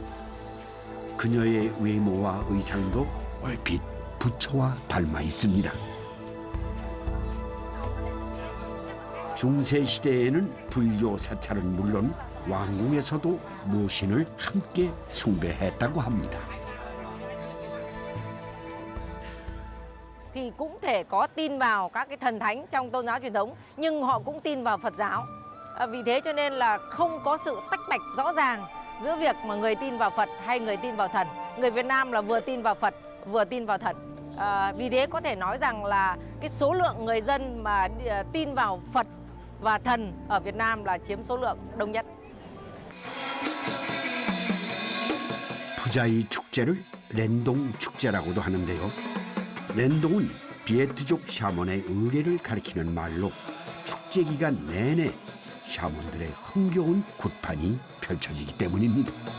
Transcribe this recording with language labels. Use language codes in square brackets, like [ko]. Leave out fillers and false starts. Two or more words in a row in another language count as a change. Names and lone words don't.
[ko] 그녀의 외모와 의상도 얼핏 부처와 닮아 있습니다. 중세 시대에는 불교 사찰은 물론 왕궁에서도 모신을 함께 숭배했다고 합니다. [vi] Thì cũng thể có tin vào các cái thần thánh trong tôn giáo truyền thống, nhưng họ cũng tin vào Phật giáo. Vì thế cho nên là không có sự tách bạch rõ ràng giữa việc mà người tin vào Phật hay người tin vào thần. Người Việt Nam là vừa tin vào Phật, vừa tin vào thần. Vì thế có thể nói rằng là cái số lượng người dân mà tin vào Phật và thần ở Việt Nam là chiếm số lượng đông nhất. [ko] 부자이 축제를 랜동 축제라고도 하는데요. 랜동은 비에트족 샤먼의 의례를 가리키는 말로 축제 기간 내내 샤먼들의 흥겨운 굿판이 펼쳐지기 때문입니다.